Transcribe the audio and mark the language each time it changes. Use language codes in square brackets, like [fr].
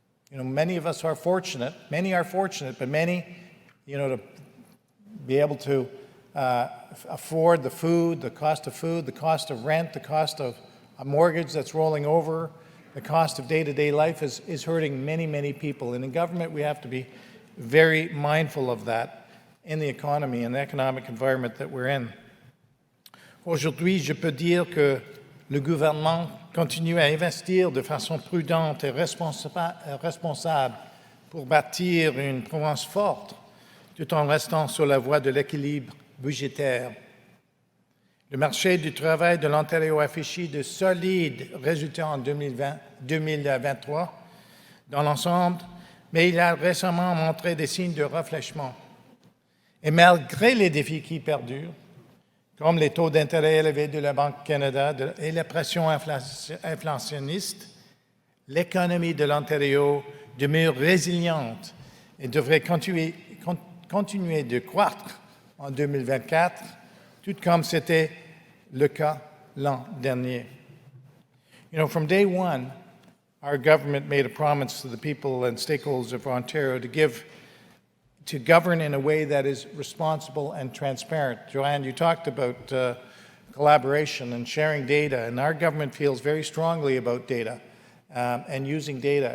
[en] You know, many of us are fortunate, but many, you know, to be able to afford the food, the cost of rent, the cost of a mortgage that's rolling over, the cost of day-to-day life is hurting many people. And in government, we have to be very mindful of that in the economy and the economic environment that we're in. [fr] Aujourd'hui, je peux dire que le gouvernement continue à investir de façon prudente et responsable pour bâtir une province forte, tout en restant sur la voie de l'équilibre budgétaire. Le marché du travail de l'Ontario a affiché de solides résultats en 2023 dans l'ensemble, mais il a récemment montré des signes de refléchement. Et malgré les défis qui perdurent, comme les taux d'intérêt élevés de la Banque du Canada et la pression inflationniste, l'économie de l'Ontario demeure résiliente et devrait continuer de croître en 2024, tout comme c'était le cas l'an dernier. [en] You know, from day one, our government made a promise to the people and stakeholders of Ontario to govern in a way that is responsible and transparent. Joanne, you talked about collaboration and sharing data, and our government feels very strongly about data and using data.